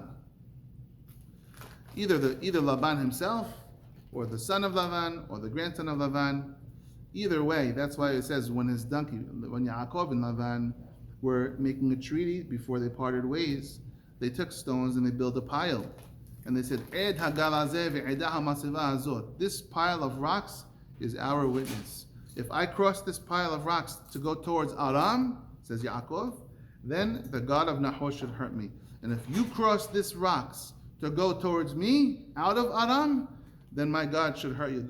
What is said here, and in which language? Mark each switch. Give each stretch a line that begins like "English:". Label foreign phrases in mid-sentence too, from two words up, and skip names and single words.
English: Either Lavan himself, or the son of Lavan, or the grandson of Lavan. Either way, that's why it says when Yaakov and Lavan were making a treaty before they parted ways, they took stones and they built a pile. And they said,
Hebrew: עד הגלזה ועדה המצבה הזאת.
English: This pile of rocks is our witness. If I cross this pile of rocks to go towards Aram, says Yaakov, then the God of Nahor should hurt me. And if you cross this rocks to go towards me out of Aram, then my God should hurt you.